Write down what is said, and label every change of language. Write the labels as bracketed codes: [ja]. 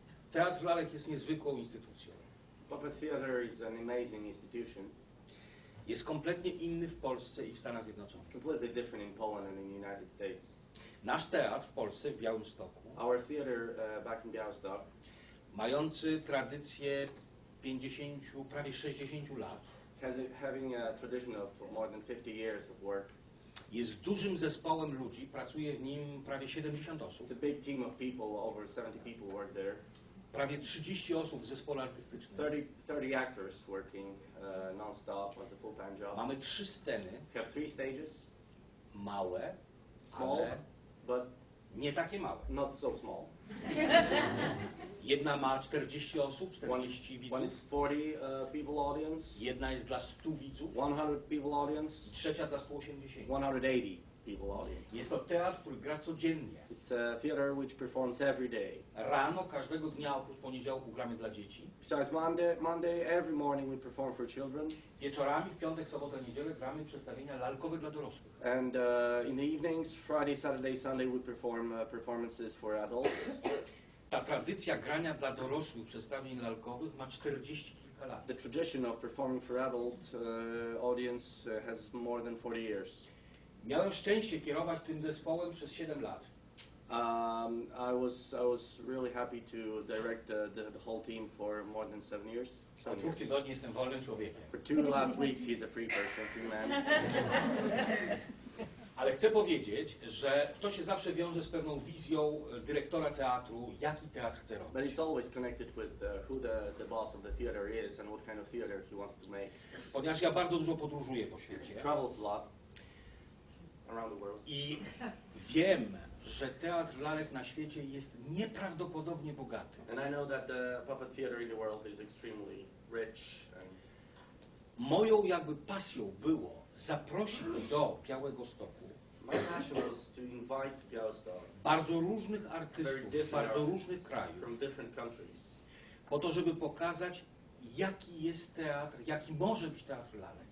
[pl] Teatr Lalek jest niezwykłą instytucją. [en] Puppet Theater is an amazing institution. [pl] Jest kompletnie inny w Polsce i w Stanach Zjednoczonych. [en] It's completely different in Poland and in the United States. [pl] Nasz teatr w Polsce, w Białymstoku, [en] Our theater back in Bialystok, [pl] mający tradycję 50, prawie 60 lat, [en] having a tradition of more than 50 years of work. [pl] jest dużym zespołem ludzi, pracuje w nim prawie 70 osób. [en] It's a big team of people, over 70 people work there. [pl] Prawie 30 osób w zespole artystycznym. [en] 30 actors working non-stop as a full-time job. [pl] Mamy 3 sceny, [en] We have 3 stages, [pl] małe, [en] small, [pl] ale [en] but [pl] nie takie małe. [en] not so small. [pl] Jedna ma 40 osób, 40 [en] One [pl] widzów. [en] is 40 people audience, [pl] Jedna jest dla 100 widzów, [en] 100 people audience, [pl] trzecia dla 180. [en] 180 people audience. [pl] Jest to teatr, który gra codziennie. [en] It's a theater which performs every day. [pl] Rano każdego dnia oprócz poniedziałku gramy dla dzieci. [en] Besides Monday, every morning we perform for children. [pl] Wieczorami, w piątek, sobotę, niedzielę gramy przedstawienia lalkowe dla dorosłych. [en] And in the evenings, Friday, Saturday, Sunday, we perform performances for adults. [pl] Ta tradycja grania dla dorosłych przedstawień lalkowych ma 40 kilka lat. [en] The tradition of performing for adult audience has more than 40 years. [pl] Miałem szczęście kierować tym zespołem przez 7 lat. [en] I was really happy to direct the whole team for more than 7 years. [pl] Od 2 tygodni jestem wolnym człowiekiem. [en] For 2 last weeks, he's a free person, free man. [pl] Ale chcę powiedzieć, że to się zawsze wiąże z pewną wizją dyrektora teatru, jaki teatr chce [en] But [pl] robić. [en] it's always connected with who the boss of the theater is and what kind of theater he wants to make. [pl] Ponieważ ja bardzo dużo podróżuję po świecie [en] He travels a lot around the world. [pl] i wiem, że teatr lalek na świecie jest nieprawdopodobnie bogaty. [en] And I know that the puppet theater in the world is extremely rich. And [pl] Moją jakby pasją było zaprosić do Białegostoku [en] my passion was to invite to Bialystok [pl] bardzo różnych [en] very [pl] artystów z [en] different [pl] bardzo [en] artists [pl] różnych krajów, [en] from different countries, [pl] po to, żeby pokazać, jaki jest teatr, jaki może być teatr lalek.